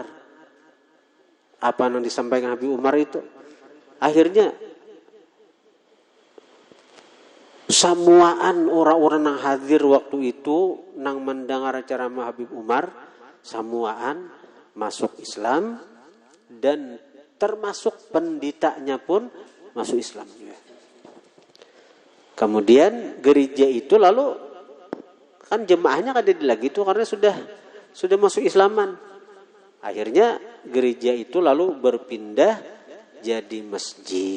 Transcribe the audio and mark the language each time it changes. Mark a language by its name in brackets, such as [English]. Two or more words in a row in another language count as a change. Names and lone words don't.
[Indonesian] Apa nang disampaikan Habib Umar itu. Akhirnya samuaan orang-orang yang hadir waktu itu nang mendengar ceramah Habib Umar, samuaan masuk Islam dan termasuk pendetanya pun masuk Islam juga. Kemudian gereja itu lalu kan jemaahnya kada lagi itu karena sudah masuk Islaman. Akhirnya gereja itu lalu berpindah jadi masjid.